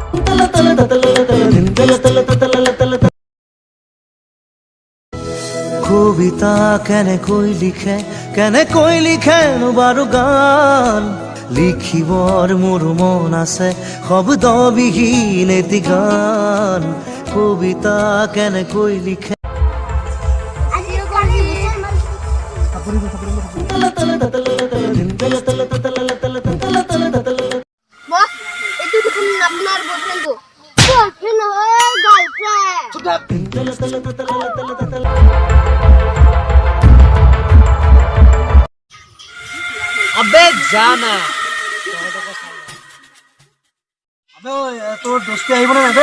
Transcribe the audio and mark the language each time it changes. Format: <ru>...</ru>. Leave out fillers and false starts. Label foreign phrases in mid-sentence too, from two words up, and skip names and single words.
<as>কবিতা কেনেকৈ লিখেনো বাৰু গান লিখিবৰ মোৰ মন আছে শব্দবিহীন এটি গান কবিতা কেনেকৈ লিখে বস এইটো দেখোন আপোনাৰ বয়ফ্ৰেণ্ড বয়ফ্ৰেণ্ড নহয় গাৰ্লফ্ৰেণ্ড</as> <hi>अबे जाना अबे</hi> <bn>তোর দোস্তি আইব না বে</bn>